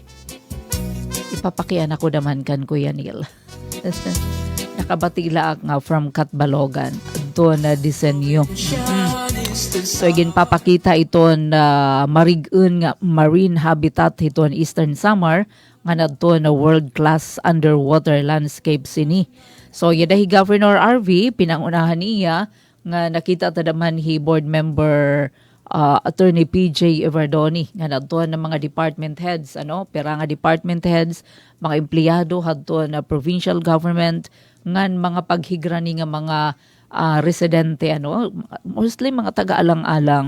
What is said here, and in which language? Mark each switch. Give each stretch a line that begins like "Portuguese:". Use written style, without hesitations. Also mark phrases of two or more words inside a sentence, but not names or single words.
Waray: Ipapakiana ko naman kan Kuya Neil. Nakabatila nga from Katbalogan adton na disenyo. So again papakita iton marig-un nga
English: marine habitat
Waray: hiton Eastern Samar nga nadto na
English: world-class underwater landscape
Waray: sini. So yadahi Governor RV pinangunahan niya nga nakita ta naman hi
English: board member
Waray: Attorney PJ Everdoni nga nadto na mga
English: department heads
Waray: pera nga
English: department heads,
Waray: mga empleyado hadto na
English: provincial government
Waray: ngan mga paghigrani nga mga residente mostly mga taga-alang-alang.